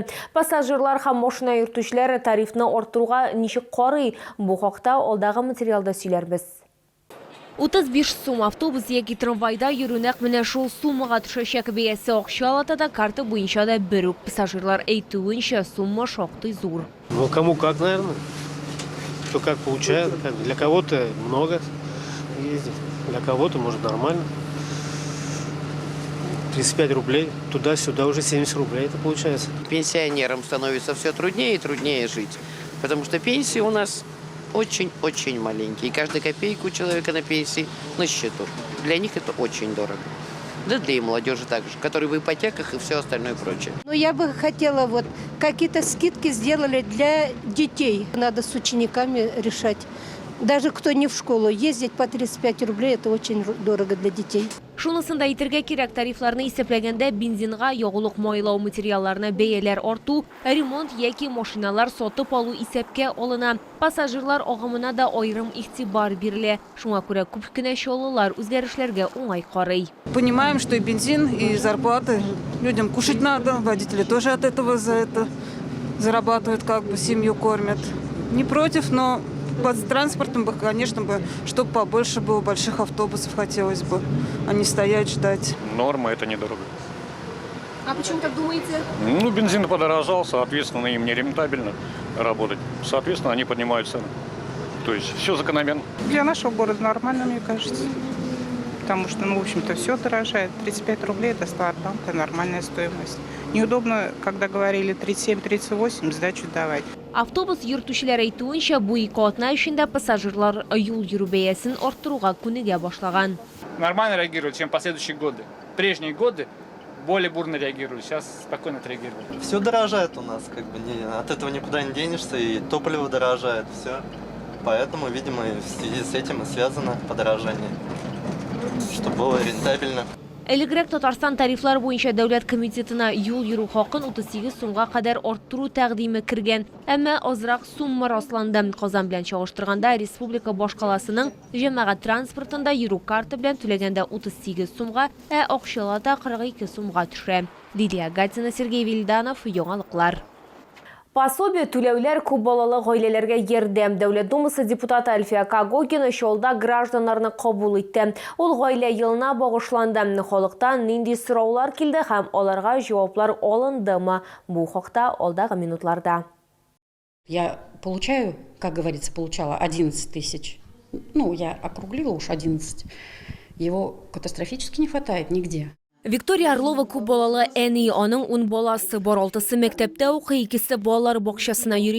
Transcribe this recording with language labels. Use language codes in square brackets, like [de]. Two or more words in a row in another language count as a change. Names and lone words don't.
[tt] Пассажирлар һәм машина йөртүчеләр тарифны арттыруга ничек карый? Бу хакта алдагы материалда сөйләрбез. 35 сум автобус яки трамвайда йөрү нәкъ менә шул суммага төшәчәк. Бәясе акчалатада карта буенча да бер үк. Пассажирлар әйтүенчә, сумма шактый зур. [ru] Ну кому как, наверное. Кто как получает. Для кого-то много ездит, для кого-то может нормально. 35 рублей, туда-сюда уже 70 рублей это получается. Пенсионерам становится все труднее и труднее жить, потому что пенсии у нас очень-очень маленькие. И каждая копейка у человека на пенсии на счету. Для них это очень дорого. Да для и молодежи также, которые в ипотеках и все остальное прочее. Ну, я бы хотела, вот, какие-то скидки сделали для детей. Надо с учениками решать, Даже кто не в школу ездить по 35 рублей, это очень дорого для детей. [tt] Шунысында итергә кирәк тарифларны исәпләгәндә бензинга, ягулык майлау материалларына бәяләр арту, ремонт яки машиналар сатып алу исәпкә алына. Пассажирлар агымына да аерым игътибар бирелә. Шуңа күрә күп кенә чаллылар үзгәрешләргә уңай карый. [ru] Понимаем, что и бензин, и зарплаты. Людям кушать надо, водители тоже от этого за это зарабатывают, как бы семью кормят. Не против, но под транспортом бы, конечно, чтобы побольше было больших автобусов хотелось бы, а не стоять ждать. Норма, это недорого. А почему так думаете? Ну, бензин подорожал, соответственно, им не рентабельно работать. Соответственно, они поднимают цены. То есть все закономерно. Для нашего города нормально, мне кажется. Потому что, в общем-то, все дорожает. 35 рублей – это стартапка, нормальная стоимость. Неудобно, когда говорили 37-38, сдачу давать. [tt] Автобус йөртүчеләр әйтүенчә, бу 2 атна эчендә пассажирлар юл йөрү бәясен арттыруга күнегә башлаган. [ru] Нормально реагируют, чем последующие годы. Прежние годы более бурно реагируют, сейчас спокойно отреагируют. Все дорожает у нас, от этого никуда не денешься, и топливо дорожает, все. Поэтому, видимо, в связи с этим и связано подорожание, чтобы было рентабельно. [tt] Элегрәк Татарстан тарифлар буенча дәүләт комитетына юл йөрү хакын 38 сумга кадәр арттыру тәкъдиме кергән. Әмма азрак сумма расланды. Казан белән чагыштырганда республика башкаласының җәмәгать транспортында йөрү карты белән түләгәндә 38 сумга, ә акчалата 42 сумга төшә. Лилия Гатина, Сергей Вильданов, Яңалыклар. Пособие түләүләр күп балалы гаиләләргә ярдәм. Дәүләт думасы депутаты Әлфия Кагогина шулда гражданнарны кабул итте. Ул гаилә елына багышланды. Халыктан нинди сораулар килде һәм аларга җаваплар алындымы? Бу хакта алдагы минутларда. [ru] Я получаю, как говорится, получала 11 тысяч. Я округлила уж 11. Его катастрофически не хватает нигде. [tt] Виктория Орлова күп балалы әни, аның 10 баласы бар, 6-сы мәктәптә укый, 2-се балалар бакчасына йөри.